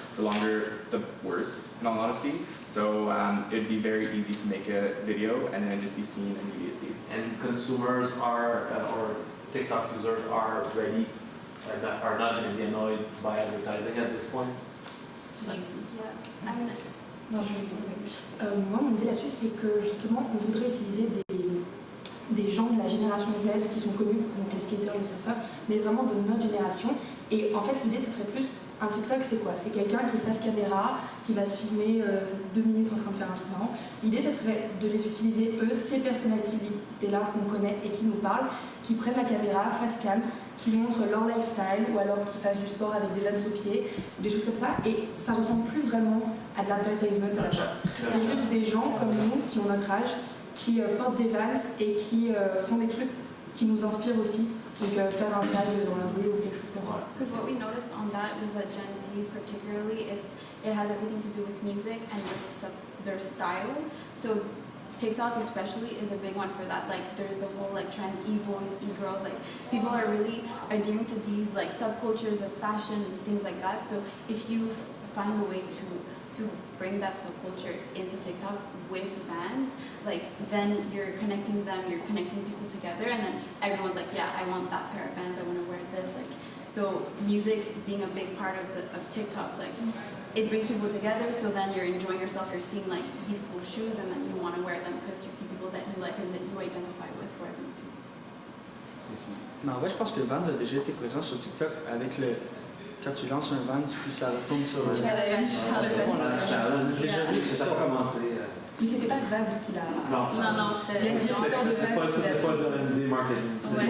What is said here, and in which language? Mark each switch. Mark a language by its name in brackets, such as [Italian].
[English] The longer, the worse, in all honesty. So it'd be very easy to make a video and then just be seen immediately. And consumers are, or TikTok users are ready, are not going to be annoyed by advertising at this point. Yeah. [French] Non, moi, mon idée là-dessus, c'est que justement, on voudrait utiliser des gens de la génération Z qui sont connus, donc les skateurs, les surfeurs, mais vraiment de notre génération. Et en fait, l'idée, ce serait plus un TikTok, c'est quoi? C'est quelqu'un qui est face caméra, qui va se filmer 2 minutes en train de faire un truc marrant. L'idée, ce serait de les utiliser, eux, ces personnalités-là qu'on connaît et qui nous parlent, qui prennent la caméra face cam, qui montrent leur lifestyle ou alors qui fassent du sport avec des vannes aux pieds, des choses comme ça. Et ça ressemble plus vraiment à de l'advertisement de l'achat. C'est juste des gens comme nous qui ont notre âge, qui portent des vans et qui font des trucs qui nous inspirent aussi. Donc faire un tag dans la rue ou quelque chose comme ça. [English] Because what we noticed on that was that Gen Z particularly, it has everything to do with music and with their style. So TikTok especially is a big one for that. Like there's the whole like trend e-boys, e-girls, like people are really adhering to these like subcultures of fashion and things like that. So if you find a way to bring that subculture into TikTok with bands, like then you're connecting them, you're connecting people together, and then everyone's like, yeah, I want that pair of bands, I want to wear this. Like, so music being a big part of TikToks, like it brings people together. So then you're enjoying yourself, you're seeing like these cool shoes, and then you want to wear them because you see people that you like and that you identify with wear them too. [French] Mais en vrai, je pense que Vans a déjà été présent sur TikTok avec le. Quand tu lances un Vans, puis ça retourne sur. On a déjà vu que ça a commencé. Mais c'était pas Vans qui l'a. Non, c'était c'est pas de l'idée marketing.